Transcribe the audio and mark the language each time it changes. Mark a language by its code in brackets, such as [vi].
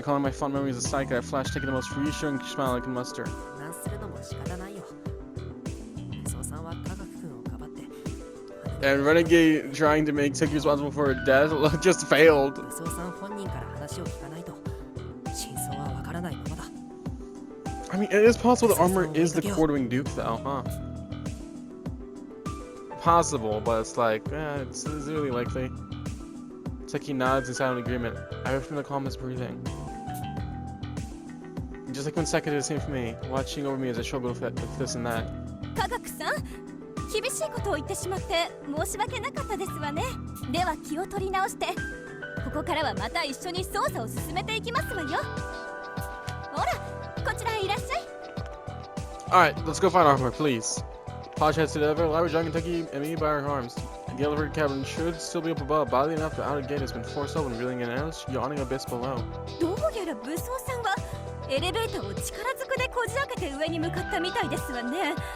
[en] Recalling my fond memories of Psyche, I flashed taking the most reassuring smile I can muster. [ja] なんするのも仕方ないよ。武装さんは科学君をかばって [en] And Renegade trying to make Techie responsible for her death just failed. [ja] 武装さん本人から話を聞かないと真相はわからないままだ。 [en] I mean, it is possible that Armor is the quartering Duke, though, huh? Possible, but it's like, it's really likely. Techie nods in silent agreement. I heard from the calm his breathing. Just like when Seka did the same for me, watching over me as I struggled with this and that. [ja] 科学さん、厳しいことを言ってしまって申し訳なかったですわね。では気を取り直して、ここからはまた一緒に捜査を進めていきますわよ。ほら、こちらへいらっしゃい。 [en] Alright, let's go find Armor, please. Posh heads to the elevator, Larry dragging Techie and me by our arms. The elevator cabin should still be up above. Oddly enough, the outer gate has been forced open, revealing an endless, yawning abyss below. [ja] どうやら武装さんはエレベーターを力ずくでこじ開けて上に向かったみたいですわね。